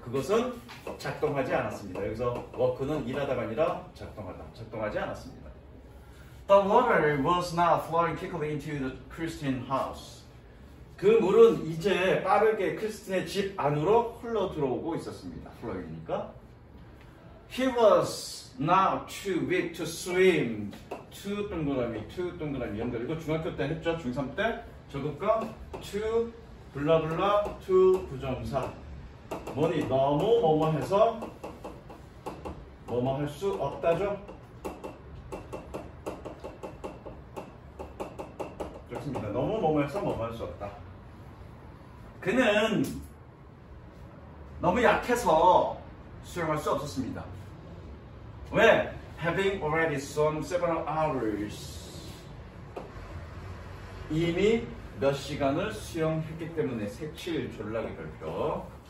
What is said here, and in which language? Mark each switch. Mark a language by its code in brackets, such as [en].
[ko] 그것은 작동하지 않았습니다. 여기서 work는 일하다가 아니라 작동하지 않았습니다. [en] The water was now flowing quickly into the Christian house. [ko] 그 물은 이제 빠르게 크리스틴의 집 안으로 흘러 들어오고 있었습니다. flowing이니까. [en] He was now too weak to swim. [ko] to 동그라미 연결. 이거 중학교 때 했죠? 중3 때? 저것과 to 블라블라 to 부정사. 뭐니? 너무 뭐뭐해서 뭐뭐 할 수 없다죠? 좋습니다. 너무 뭐뭐해서 뭐뭐 할 수 없다. 그는 너무 약해서 수영할 수 없었습니다. 왜? [en] Having already swum several hours. [ko] 이미 몇 시간을 수영했기 때문에 색칠 졸라기 별표.